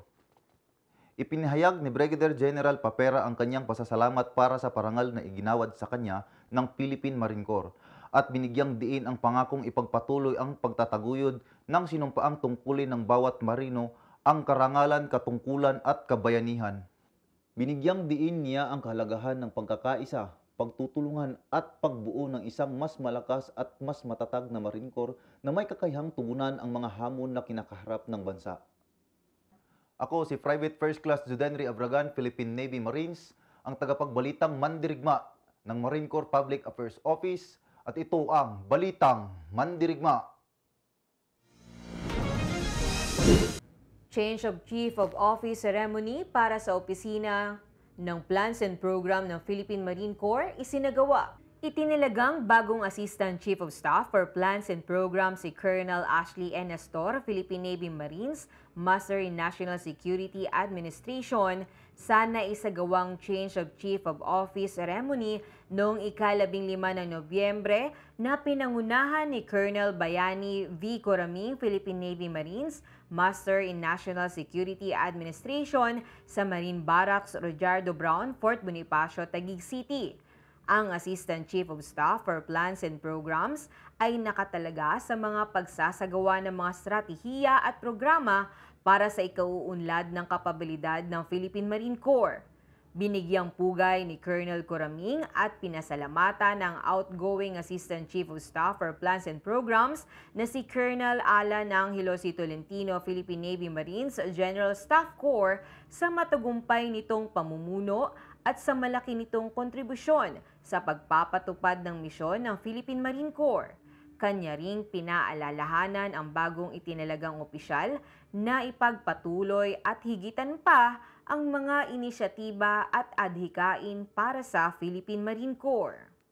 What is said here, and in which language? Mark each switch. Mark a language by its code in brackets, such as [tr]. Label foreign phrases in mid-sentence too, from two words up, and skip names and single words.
[tl] Ipinahayag ni Brigadier General Papera ang kanyang pasasalamat para sa parangal na iginawad sa kanya ng Philippine Marine Corps at binigyang diin ang pangakong ipagpatuloy ang pagtataguyod ng sinumpaang tungkulin ng bawat marino, ang karangalan, katungkulan at kabayanihan. Binigyang diin niya ang kahalagahan ng pagkakaisa, pagtutulungan at pagbuo ng isang mas malakas at mas matatag na Marine Corps na may kakayahang tugunan ang mga hamon na kinakaharap ng bansa. Ako si Private First Class Judenry Abragan, Philippine Navy Marines, ang tagapagbalitang mandirigma ng Marine Corps Public Affairs Office at ito ang Balitang Mandirigma. Change of Chief of Office Ceremony para sa opisina ng Plans and Program ng Philippine Marine Corps isinagawa. Itinilagang bagong Assistant Chief of Staff for Plans and Programs si Colonel Ashley N. Astor, Philippine Navy Marines, Master in National Security Administration, sa naisagawang Change of Chief of Office Ceremony noong ika-15 ng Nobyembre na pinangunahan ni Colonel Bayani V. Coraming, Philippine Navy Marines, Master in National Security Administration sa Marine Barracks Rojardo Brown, Fort Bonifacio, Taguig City. Ang Assistant Chief of Staff for Plans and Programs ay nakatalaga sa mga pagsasagawa ng mga stratehiya at programa para sa ikauunlad ng kapabilidad ng Philippine Marine Corps. Binigyang pugay ni Colonel Coraming at pinasalamatan ng outgoing Assistant Chief of Staff for Plans and Programs na si Colonel Alan Angelo C. Tolentino, Philippine Navy Marines General Staff Corps sa matagumpay nitong pamumuno at sa malaki nitong kontribusyon sa pagpapatupad ng misyon ng Philippine Marine Corps. Kanya ring pinaalalahanan ang bagong itinalagang opisyal na ipagpatuloy at higitan pa ang mga inisyatiba at adhikain para sa Philippine Marine Corps.